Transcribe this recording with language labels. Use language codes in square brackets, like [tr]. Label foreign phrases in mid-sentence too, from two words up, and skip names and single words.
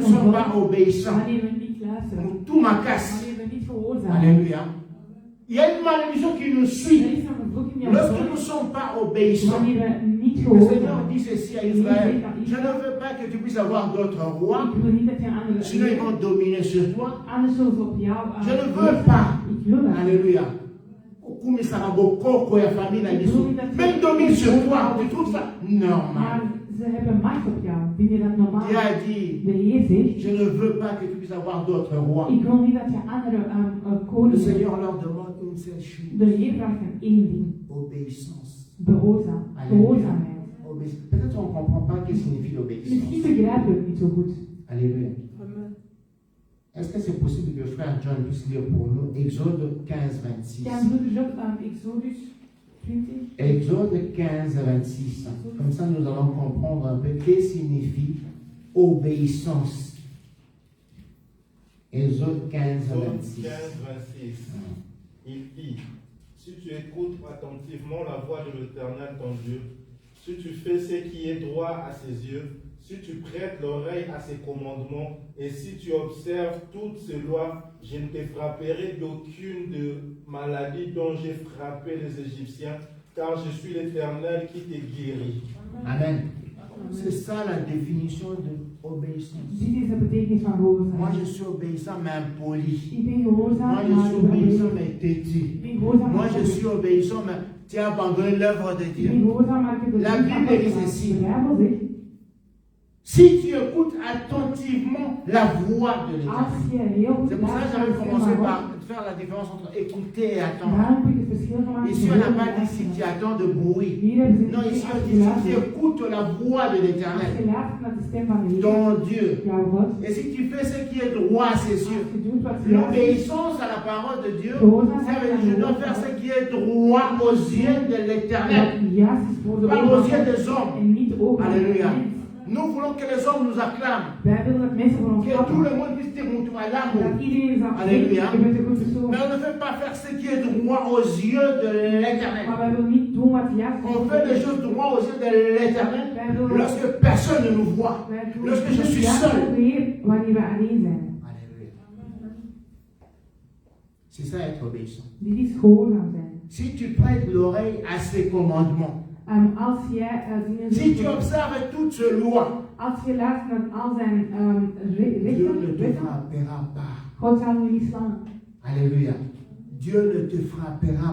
[fr] nous ne sommes pas obéissants, [nl] wanneer we niet luisteren. [fr] tout ma casse. [nl] Wanneer we niet gehoorzaam zijn. [fr] Alléluia. Il y a une malédiction qui nous [nl] Er [fr] suit. [nl] is een vervloeking die ons [fr] Lorsque nous ne [nl] volgt. [fr] sommes pas obéissants, [nl] Wanneer we niet [fr] le [nl] gehoorzaam [fr] Seigneur [nl] zijn. [fr] dit ceci à Israël. Je ne veux pas que tu puisses avoir d'autres rois, [nl] Ik wil niet dat je andere [fr] sinon ils vont dominer sur toi. [nl] anders zullen ze op jou [fr] Je ne veux pas. [nl] Ik wil dat. [fr] Alléluia. [ln] Okumi Saraboko, ya famille na biso. [fr] Même domine sur toi, tu trouves ça normal. [nl] Maar ze hebben macht op jou. Vind je dat normaal? [fr] Dieu a dit, [nl] De Heer zegt, [fr] je ne veux pas que tu puisses avoir d'autres rois. [nl] ik wil niet dat je andere [fr] Le [nl] koningen hebt. [fr] Seigneur leur demande une seule chose. [nl] De Heer vraagt hem één ding. [fr] Obéissance. [nl] Gehoorzaamheid. [fr] Peut-être on ne comprend pas ce que signifie [nl] Misschien [fr] l'obéissance. [nl] begrijpen we het niet zo goed. [fr] Alléluia. Est-ce que c'est possible que le frère John puisse lire pour nous Exode 15, 26? [nl] Kan broeder Job aan Exodus 20? [fr] Exode 15, 26. Comme ça, nous allons comprendre un peu ce que signifie obéissance. Exode 15, Exode 26. 15, 26. Il dit, si tu écoutes attentivement la voix de l'Éternel ton Dieu, si tu fais ce qui est droit à ses yeux, si tu prêtes l'oreille à ses commandements, et si tu observes toutes ses lois, je ne te frapperai d'aucune de maladie dont j'ai frappé les Égyptiens, car je suis l'Éternel qui te guérit. Amen. C'est ça la définition de obéissance. [nl] Dit is de betekenis van [fr] Moi, [nl] gehoorzaamheid. [fr] je suis obéissant, mais impoli. [nl] Ik ben gehoorzaam, [fr] Moi, je [nl] maar [fr] suis [nl] ik ben [fr] obéissant, [nl] onbeleefd. [fr] mais têtu. [nl] Ik ben gehoorzaam, [fr] Moi, [nl] maar [fr] je suis obéissant, mais tu as abandonné l'œuvre de [nl] ik ben [fr] Dieu. [nl] gehoorzaam, maar ik heb de [fr] La [nl] zin [fr] Bible [nl] van [fr] dit [nl] God [fr] ceci. [nl] gedaan. De Bijbel zegt, [fr] Si tu écoutes attentivement la voix de [nl] als [fr] l'Éternel. [nl] je heel goed [fr] C'est pour ça que [nl] luistert [fr] j'avais [nl] naar de [fr] commencé [nl] stem van [fr] par [nl] God, [fr] faire la différence entre écouter et attendre. [nl] daarom heb ik het verschil gemaakt [fr] Ici, [nl] tussen [fr] on n'a [nl] horen [fr] pas [nl] en [fr] dit si tu [nl] luisteren. [fr] attends de bruit. [nl] Hier hebben ze [fr] Non, [nl] niet [fr] ici, on [nl] als [fr] dit [nl] je [fr] si tu [nl] luistert. [fr] écoutes la voix de [nl] Als je [fr] l'Éternel, [nl] luistert naar de stem van de Heer, [fr] ton Dieu. [nl] jouw God, [fr] Et si tu fais ce qui est droit à ses yeux, [nl] als je doet wat ze juist is, [fr] l'obéissance à la parole de Dieu, ça veut dire je dois faire ce qui est droit aux yeux de l'Éternel, [nl] wat juist is voor de [fr] pas [nl] ogen [fr] aux [nl] van [fr] yeux [nl] God [fr] des hommes. [nl] en niet de ogen van de [fr] Alléluia. [nl] mens. [fr] Nous voulons que les hommes nous acclament, [nl] Wij willen dat mensen voor ons [fr] que tout le [nl] klappen. [fr] monde puisse dire mon tour à [nl] Dat [fr] l'amour. [nl] iedereen zal [fr] Alléluia. [nl] zeggen, je bent een goed persoon. [fr] Mais on ne fait pas faire ce qui est droit aux yeux de l'Éternel. [nl] Maar wij willen niet doen wat juist is. [fr] On fait les choses droit aux yeux de l'Éternel [nl] Wij willen [fr] lorsque personne ne nous voit. [nl] wij doen [fr] Lorsque je [nl] het [fr] suis [nl] juist [fr] seul. [nl] voor de Heer wanneer we alleen zijn. [fr] Alléluia. C'est ça être obéissant. [nl] Dit is gehoorzaam zijn. [fr] Si tu prêtes l'oreille à ses commandements, [nl] Als jij dingen [fr] si tu [nl] doet, [fr] observes toutes ses lois, [nl] als je luistert naar al zijn [fr] Dieu ne [nl] rechten, [fr] te [nl] wetten, [fr] frappera pas. [nl] God zal u niet slaan. [fr] Alléluia. Dieu ne te frappera